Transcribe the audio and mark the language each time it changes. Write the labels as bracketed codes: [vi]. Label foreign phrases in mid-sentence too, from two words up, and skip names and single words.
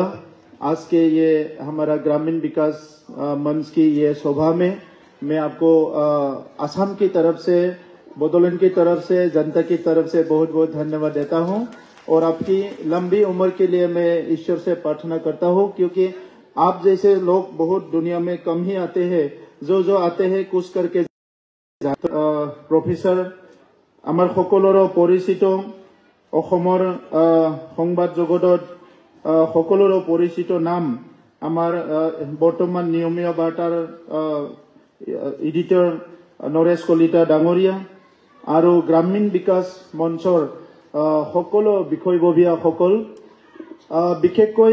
[hi] आज के ये हमारा ग्रामीण विकास मंच की ये सभा में मैं आपको असम की तरफ से, बोडोलैंड की तरफ से, जनता की तरफ से बहुत बहुत धन्यवाद देता हूँ और आपकी लंबी उम्र के लिए मैं ईश्वर से प्रार्थना करता हूँ, क्योंकि आप जैसे लोग बहुत दुनिया में कम ही आते हैं। जो आते हैं कुछ करके प्रोफेसर [as] আমাৰ সকলোৰে পৰিচিত অসমৰ সংবাদ জগতত সকলোৰে পৰিচিত নাম আমাৰ বৰ্তমান নিয়মীয়া বাৰ্তাৰ এডিটৰ নৰেশ কলিতা ডাঙৰীয়া আৰু গ্ৰামীণ বিকাশ মঞ্চৰ সকলো বিষয়ববীয়াসকল, বিশেষকৈ